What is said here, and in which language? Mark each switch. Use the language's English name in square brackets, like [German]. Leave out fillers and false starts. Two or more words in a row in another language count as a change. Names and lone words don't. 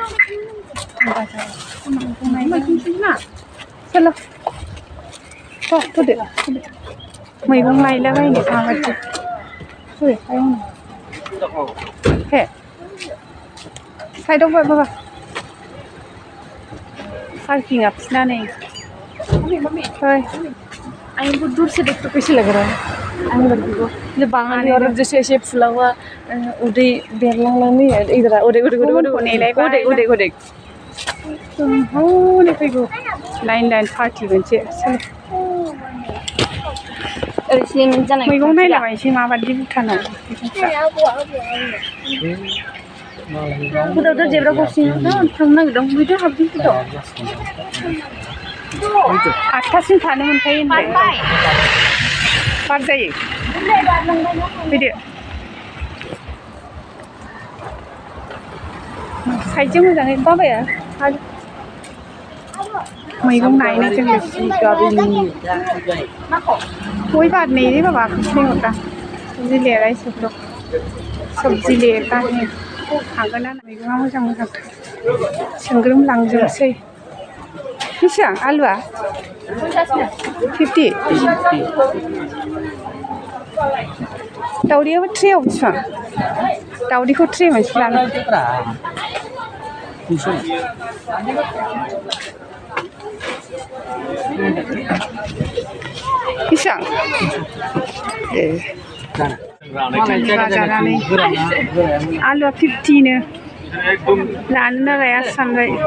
[Bodo] चलो होदो मैगं लायलाबायनो माबादि [Hindi] हे साइडआव बाबा पार्किंग अपना नहीं हमको दूर से देख तो कैसे लग रहा है जो बांगाली और जैसे ऐसे फुला हुआ उड़े बेरलांग नहीं है इधर उड़े उड़े उड़े उड़े उड़े उड़े उड़े [Bodo] हौले फैगौ लाइन पार्टी मोनसे मैगं नायलाबायनोसै माबादि भुटानाव उधर जेब्रा क्रसिं थांनो नागिरदों मैदेर हाबदों फुटाव 8टासिम थानो मोनखायो होनबाय बार जायो फैदो साइडजों मोजाङै बाबाया मैगं नायनो जोङो [Hindi] कोई बात नहीं रे बाबा कुछ नहीं होता सब्जी ले रहा है सब लोग सब्जी लेता है [Bodo] हागोन ना मैगङा मोजां मोजांथार सोंग्रोम लांजोबसै बेसेबां आलुआ 50 दावदैयाबो ट्रेयाव बेसेबां दावदैखौ ट्रे मोनसे लानो बेसेबां ए बाजारानो आलुआ 50नो लानो ना लाया सानबाय